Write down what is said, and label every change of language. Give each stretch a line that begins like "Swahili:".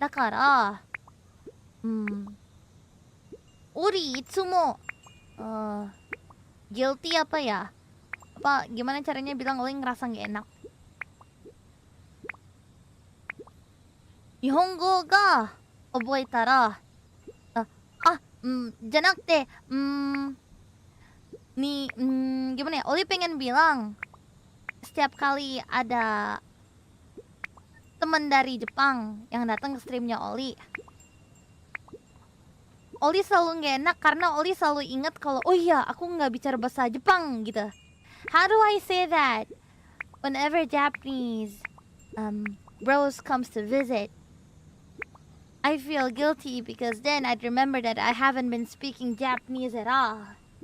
Japanese: だからオリいつもguilty
Indonesian: apa ya? Apa gimana caranya bilang Oli ngerasa gak enak?
Japanese: 日本語が覚えたらじゃなくて
Indonesian: gimana ya? Oli pengen bilang setiap kali ada teman dari Jepang yang datang ke streamnya Oli selalu gak enak karena Oli selalu ingat kalau oh iya aku nggak bicara bahasa Jepang gitu.
English: How do I say that whenever Japanese bros comes to visit? I feel guilty because then I'd remember that I haven't been speaking Japanese at all.